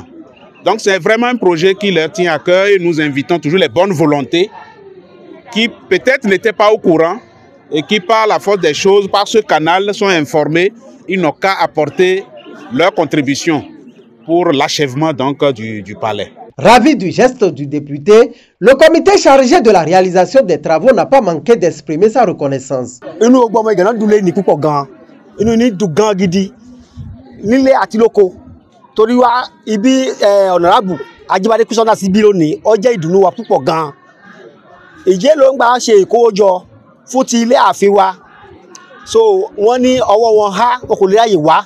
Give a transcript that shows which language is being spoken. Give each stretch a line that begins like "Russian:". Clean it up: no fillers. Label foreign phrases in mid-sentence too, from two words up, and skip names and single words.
French: Donc c'est vraiment un projet qui leur tient à cœur et nous invitons toujours les bonnes volontés qui peut-être n'étaient pas au courant et qui par la force des choses, par ce canal, sont informés. Ils n'ont qu'à apporter leur contribution pour l'achèvement donc du palais. Ravi du geste du député, le comité chargé de la réalisation des travaux n'a pas manqué d'exprimer sa reconnaissance.
Yoruba: Toriwa ibi honorable Ajibade Kousonda sibilo ni ó jẹ́ ìdùnnú wa púpọ̀ gan. Ìjẹ́ ló ń gbà ṣe ìkówójọ fún ti ilé ààfin wa. So wọ́n ní ọwọ́ wọn há kò lè ráyè wá.